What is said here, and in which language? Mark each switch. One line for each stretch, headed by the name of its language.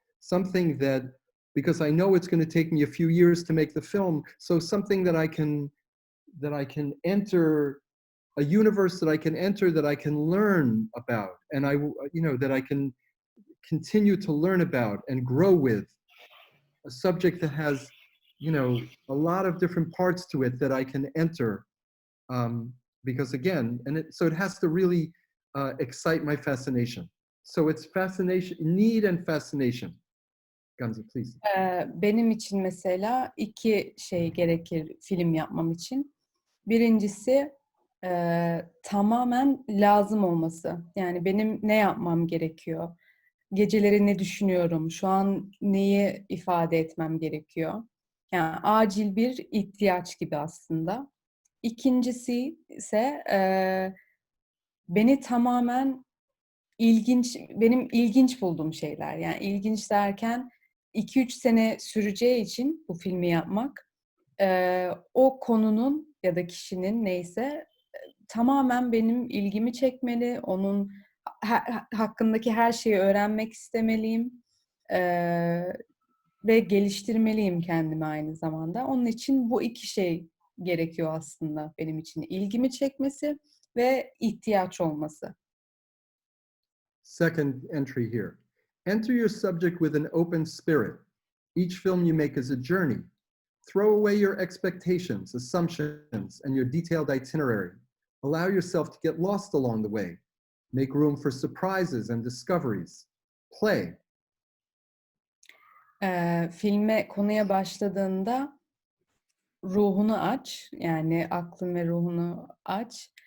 English: Something that, because I know it's going to take me a few years to make the film, so something that I can enter, a universe that I can enter, that I can learn about, and that I can continue to learn about and grow with. A subject that has, a lot of different parts to it that I can enter. Because again, so it has to really excite my fascination. So it's fascination, need and fascination. Gamze, please.
Turkish: Benim için mesela iki şey gerekir film yapmam için. Birincisi tamamen lazım olması. Yani benim ne yapmam gerekiyor? Geceleri ne düşünüyorum? Şu an neyi ifade etmem gerekiyor? Yani acil bir ihtiyaç gibi aslında. İkincisi ise beni tamamen benim ilginç bulduğum şeyler. Yani ilginç derken 2-3 sene süreceği için bu filmi yapmak, o konunun ya da kişinin neyse tamamen benim ilgimi çekmeli. Onun hakkındaki her şeyi öğrenmek istemeliyim ve geliştirmeliyim kendimi aynı zamanda. Onun için bu iki şey gerekiyor aslında benim için. İlgimi çekmesi ve ihtiyaç olması.
English: Second entry here. Enter your subject with an open spirit. Each film you make is a journey. Throw away your expectations, assumptions, and your detailed itinerary. Allow yourself to get lost along the way. Make room for surprises and discoveries. Play.
Turkish: Filme, konuya başladığında ruhunu aç, yani aklın ve ruhunu aç.